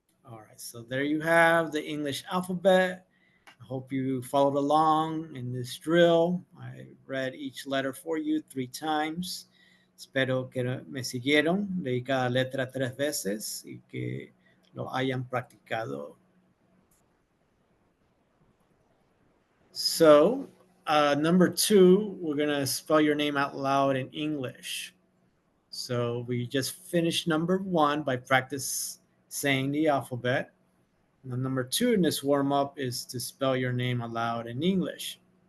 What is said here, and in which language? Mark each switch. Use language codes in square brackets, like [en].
[en] All right, so there you have the English alphabet. I hope you followed along in this drill. I read each letter for you 3 times. [es] Espero que me siguieron. Leí cada letra 3 veces y que lo hayan practicado. [en] So, number 2, we're going to spell your name out loud in English. So we just finished number 1 by practice saying the alphabet. Now, number 2 in this warm-up is to spell your name aloud in English.